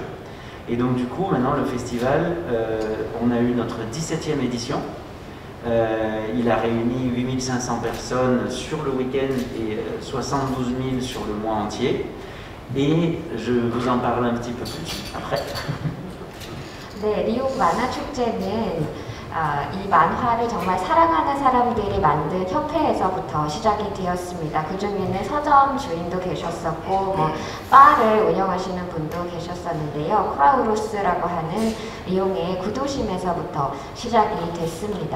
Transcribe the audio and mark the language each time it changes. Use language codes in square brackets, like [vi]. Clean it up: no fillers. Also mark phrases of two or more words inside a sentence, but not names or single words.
[fr] Et donc du coup, maintenant le festival, on a eu notre 17e édition. Il a réuni 8500 personnes sur le week-end et 72 000 sur le mois entier. Et je vous en parle un petit peu plus après. [ko] 네, 리옹 만화 축제는 이 만화를 정말 사랑하는 사람들이 만든 협회에서부터 시작이 되었습니다. 그 중에는 서점 주인도 계셨었고, 뭐 바를 운영하시는 분도 계셨었는데요. 크라우루스라고 하는 리옹의 구도심에서부터 시작이 됐습니다.